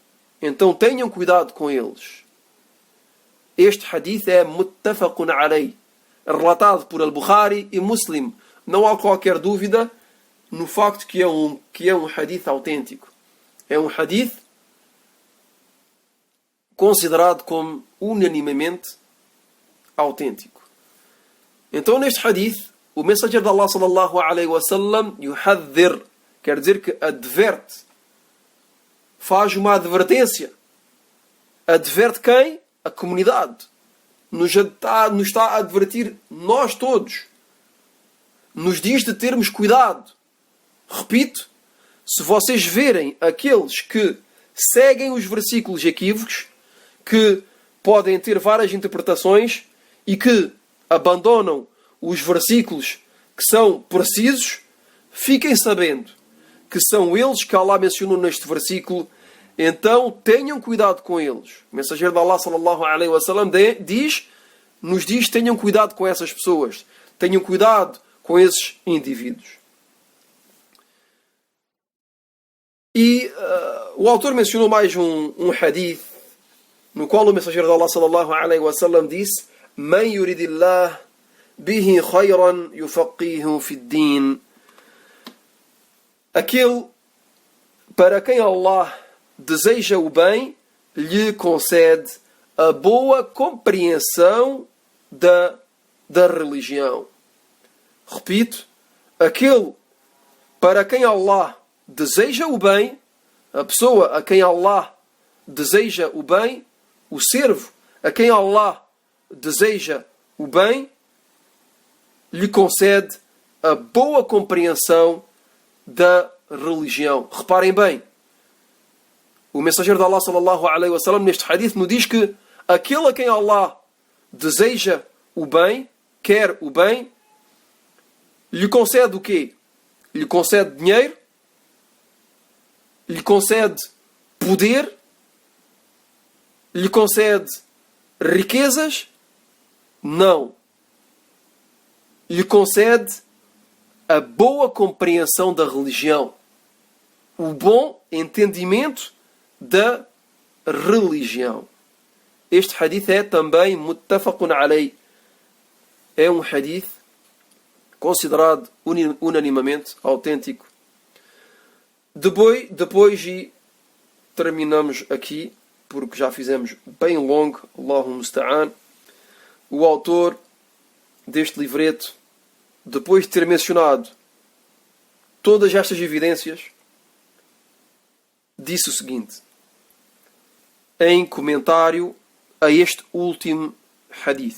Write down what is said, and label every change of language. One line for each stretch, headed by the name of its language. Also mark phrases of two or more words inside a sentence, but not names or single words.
Portuguese: Este hadith é
Arabic: متفق عليه,
Portuguese: relatado por Al-Bukhari e Muslim. Não há qualquer dúvida no facto que é um hadith autêntico. É um hadith considerado como unanimemente autêntico. Então, neste hadith, o mensageiro de Allah
Arabic: صلى الله عليه وسلم يحذر,
Portuguese: quer dizer que adverte, faz uma advertência. Adverte quem? A comunidade. Nos está a advertir nós todos. Nos diz de termos cuidado. Repito, se vocês verem aqueles que seguem os versículos equívocos, que podem ter várias interpretações e que abandonam os versículos que são precisos, fiquem sabendo que são eles que Allah mencionou neste versículo, então tenham cuidado com eles. O mensageiro de Allah
Arabic: صلى الله عليه وسلم
Portuguese: nos diz: tenham cuidado com essas pessoas, tenham cuidado com esses indivíduos. E o autor mencionou mais um hadith, no qual o mensageiro de Allah
Arabic: صلى الله عليه وسلم
Portuguese: disse:
Arabic: من يرد الله به خيرا يفقهه في الدين.
Portuguese: Aquele para quem Allah deseja o bem, lhe concede a boa compreensão da religião. Repito, aquele para quem Allah deseja o bem, a pessoa a quem Allah deseja o bem, o servo a quem Allah deseja o bem, lhe concede a boa compreensão da religião. Reparem bem, o mensageiro de Allah
Arabic: صلى الله عليه وسلم
Portuguese: neste hadith nos diz que aquele a quem Allah deseja o bem, quer o bem, lhe concede o quê? Lhe concede dinheiro? Lhe concede poder? Lhe concede riquezas? Não. Lhe concede a boa compreensão da religião, o bom entendimento da religião. Este hadith é também
Arabic: متفق عليه.
Portuguese: É um hadith considerado unanimamente autêntico. Depois e terminamos aqui porque já fizemos bem longo,
Arabic: الله المستعان.
Portuguese: O autor deste livreto, depois de ter mencionado todas estas evidências, disse o seguinte, em comentário a este último hadith.